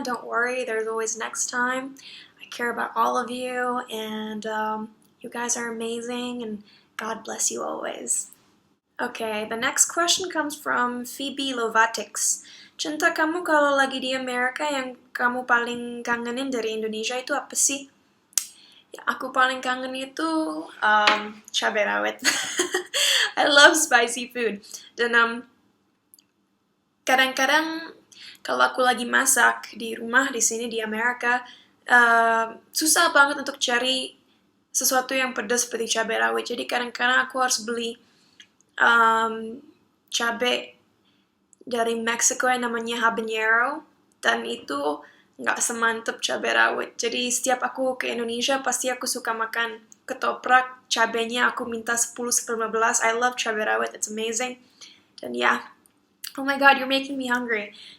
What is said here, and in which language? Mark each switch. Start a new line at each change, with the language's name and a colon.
English: Don't worry, there's always next time. I care about all of you, and you guys are amazing, and God bless you always. Okay, the next question comes from Phoebe Lovatix.
Indonesian: Cinta, kamu kalau lagi di Amerika yang kamu paling kangenin dari Indonesia itu apa sih? Aku paling kangen itu cabai rawit.
English: I love spicy food.
Indonesian: Dan kadang-kadang kalau aku lagi masak di rumah di sini di Amerika, susah banget untuk cari sesuatu yang pedas seperti cabai rawit. Jadi kadang-kadang aku harus beli cabai dari Meksiko yang namanya habanero, dan itu nggak semantep cabai rawit. Jadi setiap aku ke Indonesia pasti aku suka makan ketoprak, cabainya aku minta 10-15.
English: I love cabai rawit, it's amazing. Dan oh my god, you're making me hungry.